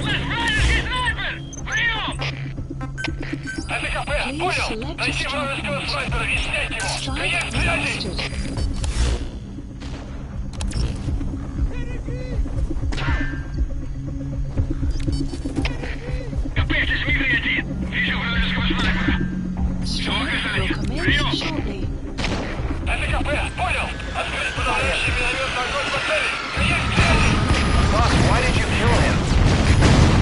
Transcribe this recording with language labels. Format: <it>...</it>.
<ru>У нас вражеский снайпер. Прием. Это КП. Понял. Найти вражеского снайпера и снять его.</ru> <en>Strike</en> <ru>Конец связи.</ru> <en>requested.</en> <ru>КП, здесь Мигрень-1. Вижу вражеского снайпера.</ru> <en>Strike will commence shortly.</en> <ru>Это КП. Понял. Открыть подавляющий минометный огонь по цели. Конец связи.</ru> <en>Boss, why did you kill him?</en>